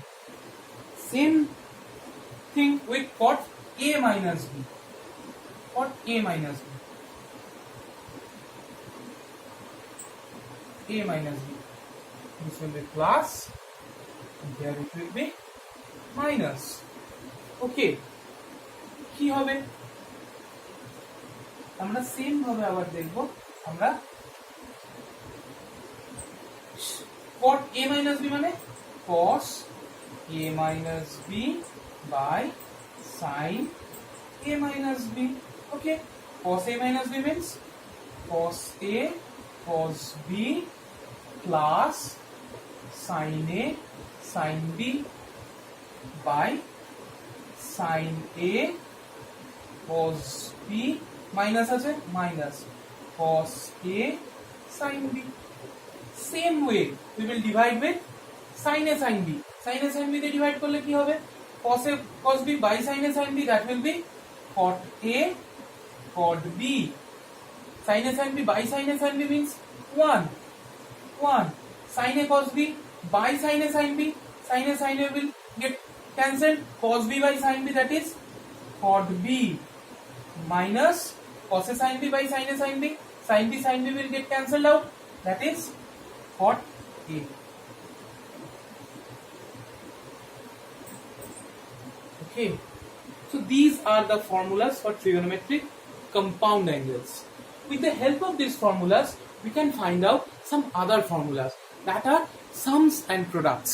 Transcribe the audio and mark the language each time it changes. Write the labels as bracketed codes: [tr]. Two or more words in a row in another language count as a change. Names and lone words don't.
[en] Same thing with cot a minus b, cot a minus b, a minus b, this will be plus and here it will be minus. Okay, [bn] কি হবে, আমরা সেম ভাবে আবার দেখব, আমরা [en] cot a minus b মানে cos a minus b by sin a minus b। okay, cos a minus b means cos a cos b plus sin a sin b by sin a cos b minus আছে minus cos a sin b। same way we will divide with sin a sin b, sin a sin b [bn] দিয়ে ডিভাইড করলে কি হবে, [en] cos a cos b by sin a sin b, that will be cot a cot b, sin a sin b by sin a sin b means 1 sin a cos b by sin a sin b, sin a sin a will get cancelled, cos b by sin b, that is cot b minus cos a sin b by sin a sin b, sin b will get cancelled out, that is cot a। okay, so these are the formulas for trigonometric compound angles. With the help of these formulas we can find out some other formulas, that are sums and products.